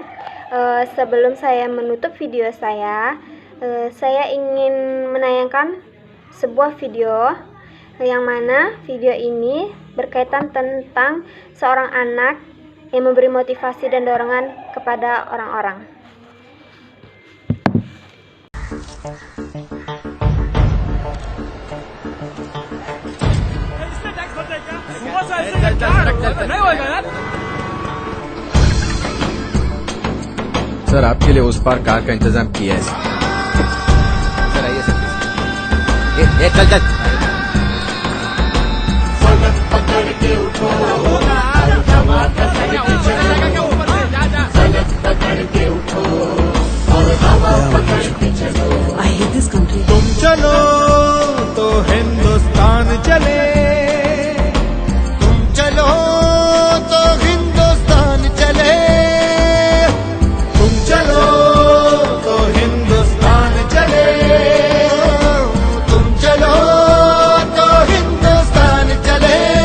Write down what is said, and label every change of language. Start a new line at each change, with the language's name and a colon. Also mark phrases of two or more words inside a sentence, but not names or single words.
Indonesian: Sebelum saya menutup video saya ingin menayangkan sebuah video yang mana video ini berkaitan tentang seorang anak yang memberi motivasi dan dorongan kepada orang-orang.
Hindi: सर आपके लिए उस पार कार का इंतजाम किया है सर आइए सर चल चल
English: I hate this country.
Hindi: तुम चलो तो हिंदुस्तान चले, तुम चलो तो हिंदुस्तान चले, तुम चलो तो हिंदुस्तान चले, तुम चलो तो हिंदुस्तान चले।